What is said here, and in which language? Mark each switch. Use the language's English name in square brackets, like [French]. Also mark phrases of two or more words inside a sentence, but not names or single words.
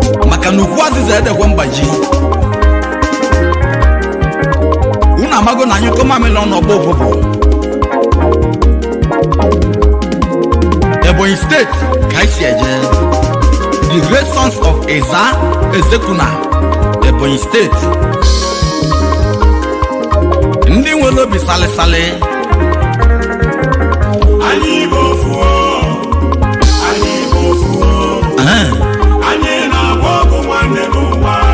[Igbo] Maka na ukwu azịza edekwe mgbaji. Unu amago na anyị kọma amị n'ọnụ ọgbọ ụfụfụ. Ebonyi State ka anyị si eje. [English] The great sons of Eza Ezekuna. [Igbo] Ebonyi Steeti. Ndị nwere obi salịsalị. Anyị bụ ofu o. Anyị bụ ofu o. Aha. Anyị na-agba ọgụ nwanne n'ụwa.